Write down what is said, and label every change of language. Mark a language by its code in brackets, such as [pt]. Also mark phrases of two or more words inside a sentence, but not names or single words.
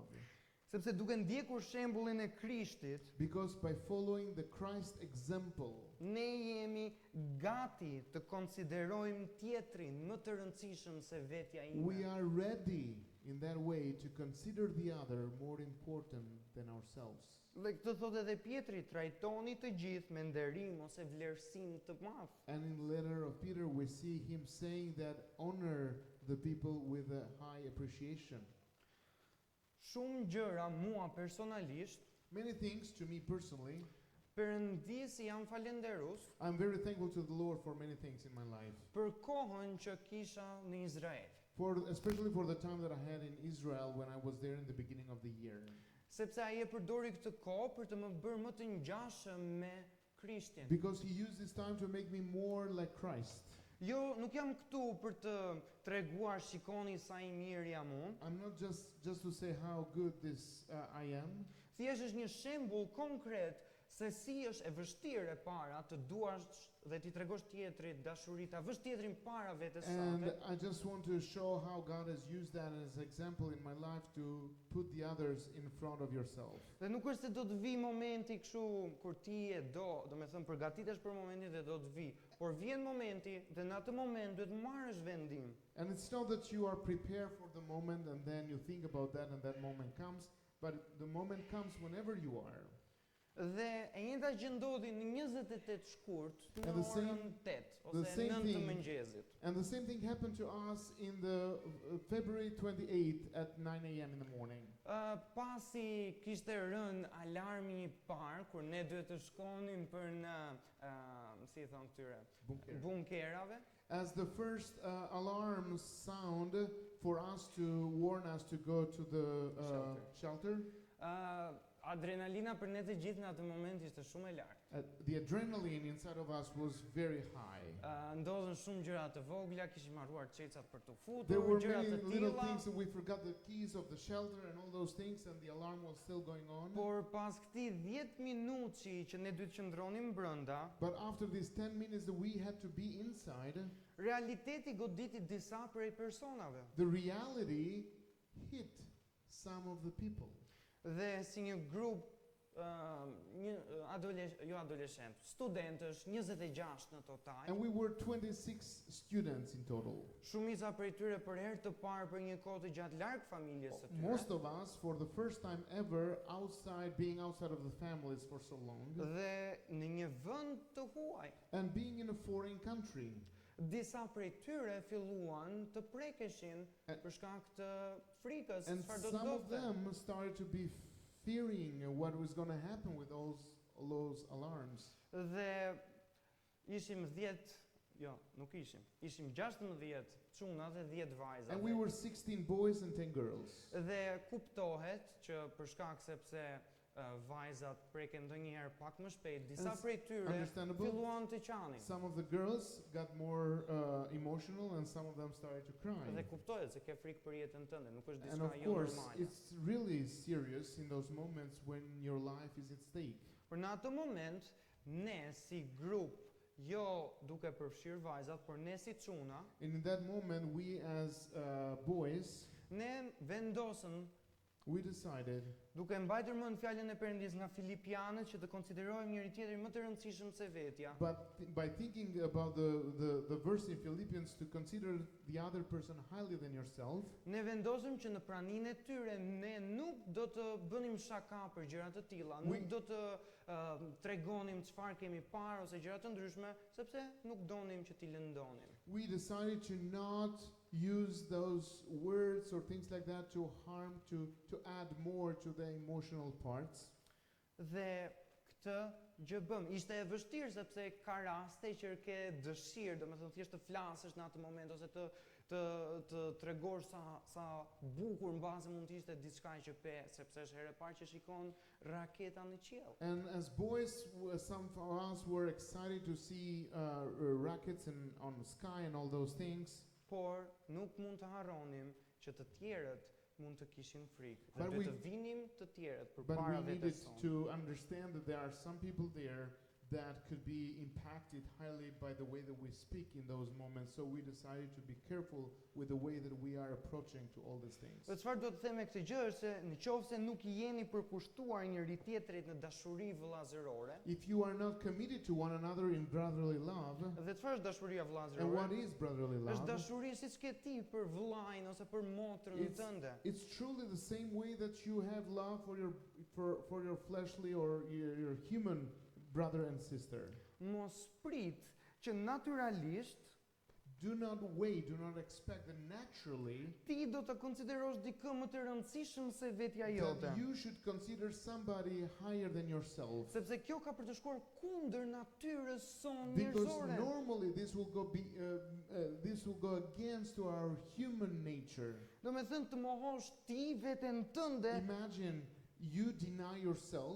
[sq] Sepse duke ndjekur shembullin e Krishtit, [en] Because by following the Christ example, [sq] ne jemi gati të konsiderojmë tjetrin më të rëndësishëm se vetja [en] we [sq] ime. [en] are ready in that way to consider the other more important than ourselves. [sq] Dhe këtë thot edhe Pjetri, trajtoni të gjithë me nderim ose vlerësim të madh. [en] And in the letter of Peter, we see him saying that honor the people with a high appreciation. [sq] Shumë gjëra mua personalisht [en] Many things to me personally [sq] Perëndis jam falenderus [en] I'm very thankful to the Lord for many things in my life. [sq] për kohën që kisha në Izrael. [en] Especially for the time that I had in Israel when I was there in the beginning of the year. [sq] Sepse ai e përdori këtë kohë për të më bërë më të ngjashëm me Krishtin. [en] Because he used this time to make me more like Christ. [sq] Jo, nuk jam këtu për të treguar shikoni sa i mirë jam unë. [en] I'm not just to say how good I am. [sq] Thjesht është një shembull konkret se si është e vështirë e para të duash dhe ti tregosh tjetrit dashuri, ta vësh tjetrin para vetes [en] And [sq] sate. [en] I just want to show how God has used that as an example in my life to put the others in front of yourself. [sq] Dhe nuk është se do të vi momenti kështu kur ti e do me thënë përgatitesh për momentin dhe do të vi, por vjen momenti dhe në atë moment duhet marrësh vendim. [en] And it's not that you are prepared for the moment and then you think about that and that moment comes, but the moment comes whenever you are. [sq] Dhe e njëjta gjë ndodhi në 28 shkurt në [en] And the same- [sq] orën 8 [en] the [sq] ose [en] same [sq] 9 të [en] thing- [sq] mëngjesit. [en] And the same thing happened to us in the February 28th at 9 a.m. in the morning. [sq] Pasi kishte rënë alarmi i parë kur ne duhet të shkonim për në si i thon këtyre Bunker. bunkerave. [en] As the first alarm sound for us to warn us to go to the shelter, [sq] Adrenalina për ne të gjithë në atë moment ishte shumë e lartë. [en] the adrenaline inside of us was very high. [sq] Ndodhen shumë gjëra të vogla, kishim harruar çecat për të [en] There [sq] futur, [en] were [sq] gjëra [en] many [sq] të [en] little [sq] tilla. [en] things that we forgot the keys of the shelter and all those things, and the alarm was still going on. [sq] Por pas këtij 10 minuti që ne duhet qëndronim brenda, [en] But after these 10 minutes that we had to be inside, [sq] realiteti goditi disa prej personave. [en] the reality hit some of the people. [sq] Dhe si një grup adoleshent, studentësh, 26 në total. [en] And we were 26 students in total. [sq] Shumica prej tyre për herë të parë për një kohë të gjatë larg familjes së tyre. [en] Most of us, for the first time ever, being outside of the families for so long, [sq] Dhe në një vend të huaj. [en] and being in a foreign country. [sq] Disa prej tyre filluan të prekeshin për shkak të frikës, [en] And [sq] çfarë do të [en] some of [sq] ndodhte. [en] them started to be fearing what was going to happen with all those alarms. [sq] Dhe ishim 10, jo, nuk ishim. Ishim 16 çuna dhe 10 vajza. [en] And we were 16 boys and 10 girls. [sq] Dhe kuptohet që për shkak sepse vajzat preken ndonjëherë pak më shpejt, disa [en] It's [sq] prej tyre [en] understandable. [sq] filluan të qanin. [en] Some of the girls got more emotional and some of them started to cry. [sq] Dhe kuptohet se ke frikë për jetën tënde, nuk është [en] And [sq] diçka [en] of [sq] jo [en] course, [sq] normale. [en] it's really serious in those moments when your life is at stake. [sq] Por në atë moment, ne si grup, jo duke përfshirë vajzat, por ne si çuna, [en] And in that moment, we as boys, [sq] ne vendosëm [en] we decided, [sq] duke mbajtur mend fjalën e Perëndis nga Filipianët që të konsiderojmë njëri tjetrin më të rëndësishëm se vetja. [en] but by thinking about the verse in Philippians to consider the other person highly than yourself, [sq] Ne vendosëm që në praninë e tyre ne nuk do të bënim shaka për gjëra të tilla, [en] We- [sq] nuk do të tregonim çfarë kemi parë ose gjëra të ndryshme, sepse nuk donim që t'i lëndonim. [en] we decided to not use those words or things like that to harm, to add more to the emotional parts. [sq] Dhe këtë gjë bëm. Ishte e vështirë sepse ka raste që ke dëshirë, domethënë thjesht të flasësh në atë moment ose të tregosh sa bukur mbase mund të ishte diçka që pe, sepse është herë e parë që shikon raketa në qiell. [en] And as boys, some of us were excited to see rockets on the sky and all those things. [sq] Por nuk mund të harronim që të tjerët mund të kishin frikë. Dhe [en] But [sq] duhet [en] we- [sq] të vinim të tjerët [en] But [sq] përpara [en] we needed [sq] vetes sonë. [en] to understand that there are some people there that could be impacted highly by the way that we speak in those moments. So we decided to be careful with the way that we are approaching to all these things. [sq] Dhe çfarë do të them me këtë gjë është se nëse nuk i jeni përkushtuar njëri tjetrit në dashuri vëllazërore, [en] If you are not committed to one another in brotherly love, [sq] dhe çfarë është dashuria [en] and [sq] vëllazërore? [en] what is brotherly [sq] Është [en] love? [sq] dashuri siç ke ti për vëllain ose për motrën [en] It's- [sq] tënde. [en] It's truly the same way that you have love for your fleshly or your human brother and sister. [sq] Mos prit që natyralisht [en] Do not wait, do not expect that naturally [sq] ti do të konsiderosh dikë më të rëndësishëm se vetja jote. [en] that you should consider somebody higher than yourself. [sq] Sepse kjo ka për të shkuar kundër natyrës sonë [en] Because [sq] njerëzore. [en] normally this will go against to our human nature. [sq] Do me thënë të mohosh ti veten tënde [en] Imagine you deny yourself